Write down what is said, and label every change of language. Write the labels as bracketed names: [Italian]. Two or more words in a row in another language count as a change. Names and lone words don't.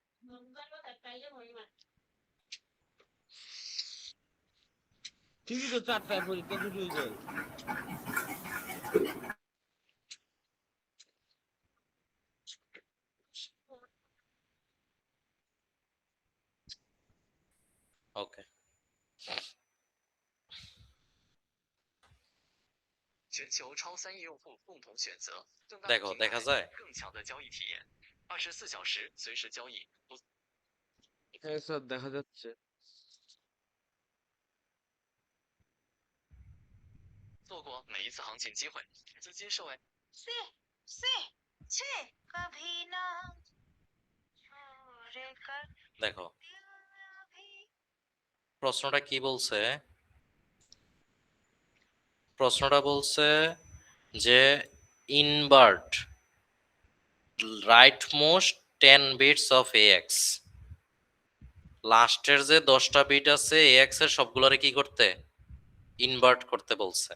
[Bangla] ঠিকই তো 4টায় পরীক্ষা শুরু হয়ে যায়। ওকে, [Chinese] 全球超3亿用户共同选择更大的 [Bangla] দেখো [Chinese] 平 [Bangla] দেখা [Chinese] 台、 [Bangla] যায়। [Chinese] 更强的交易体验，24小时随时交易，不 [Bangla] হ্যাঁ স্যার দেখা যাচ্ছে। [Chinese] 做过哪一次行情机会？资金受益。 [Bangla] দেখো প্রশ্নটা কি বলছে, প্রশ্নটা বলছে যে [English] invert right most 10 bits of ax, [Bangla] লাস্টের যে 10টা বিট আছে ax এর সবগুলোরে কি করতে, ইনভার্ট করতে বলছে।